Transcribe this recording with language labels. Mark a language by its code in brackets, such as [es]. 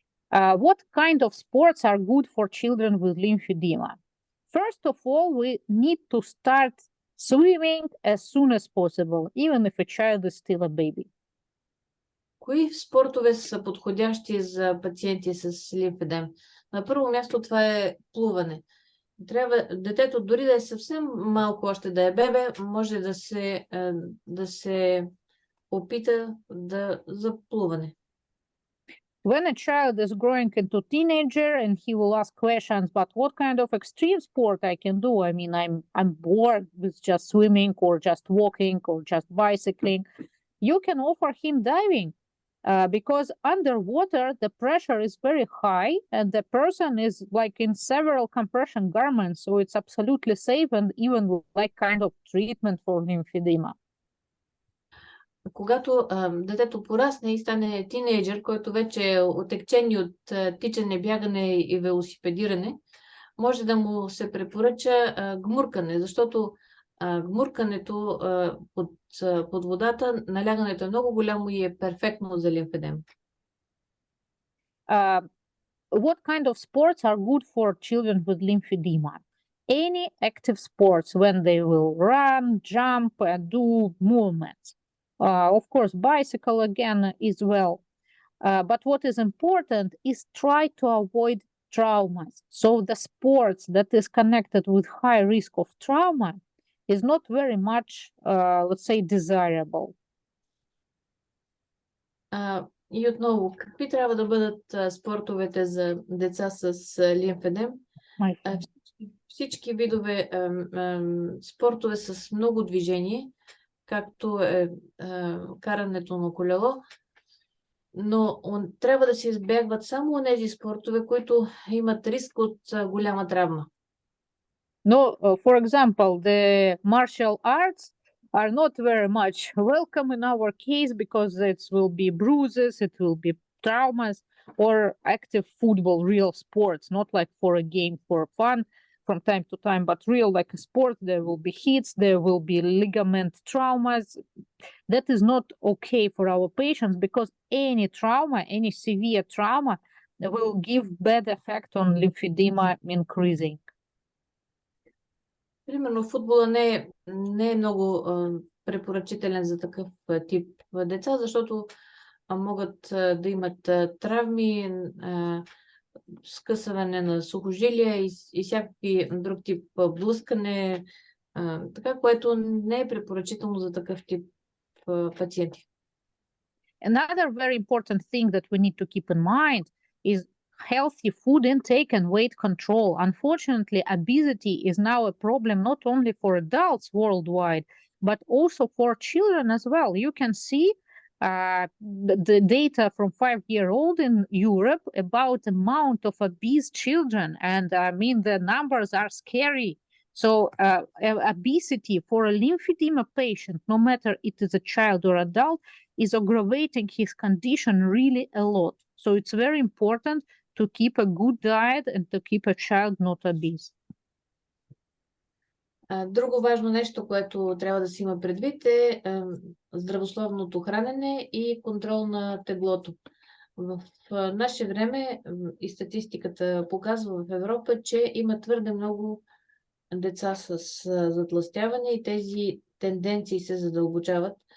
[en] What kind of sports are good for children with lymphedema? First of all, we need to start swimming as soon as possible, even if a child is still a baby. [bg] Кои спортове са подходящи за пациенти с лимфедем? На първо място това е плуване. Детето, дори да е съвсем малко още да е бебе, може да се опита за плуване. [en] When a child is growing into teenager and he will ask questions, but what kind of extreme sport I can do? I mean, I'm bored with just swimming or just walking or just bicycling. You can offer him diving because underwater the pressure is very high and the person is like in several compression garments, so it's absolutely safe and even like kind of treatment for lymphedema. [bg] Когато детето порасне и стане тинейджър, който вече е отекчен от тичане, бягане и велосипедиране, може да му се препоръча гмуркане, защото гмуркането под водата, налягането е много голямо и е перфектно за лимфедем. [en] What kind of sports are good for children with lymphedema? Any active sports when they will run, jump, and do movements. Of course, bicycle again as well. But what is important is try to avoid traumas. So the sports that is connected with high risk of trauma is not very much, let's say, desirable. [bg] И отново, какви трябва да бъдат спортовете за деца с лимфедем? Всички видове спортове с много движение, както е карането на колело, но трябва да се избягват само тези спортове, които имат риск от голяма травма. [en] No, for example, the martial arts are not very much welcome in our case because it will be bruises, it will be traumas, or active football, real sports, not like for a game for fun from time to time, but real like a sport. There will be hits, there will be ligament traumas. That is not okay for our patients because any trauma, any severe trauma, will give bad effect on lymphedema increasing. [bg] Примерно футбола не е много препоръчителен за такъв тип деца, защото могат да имат травми, скъсване на сухожилия и всякакви друг тип блъскане, така, което не е препоръчително за такъв тип пациенти. [en] Another very important thing that we need to keep in mind is healthy food intake and weight control. Unfortunately, obesity is now a problem not only for adults worldwide, but also for children as well. You can see the data from 5-year-old in Europe about the amount of obese children. And I mean, the numbers are scary. So obesity for a lymphedema patient, no matter it is a child or adult, is aggravating his condition really a lot. So it's very important to keep a good diet and to keep a child not obese. [bg] Друго важно нещо, което трябва да се има предвид е здравословното хранене и контрол на теглото. В наше време и статистиката показва в Европа, че има твърде много деца с затлъстяване и тези тенденции се задълбочават.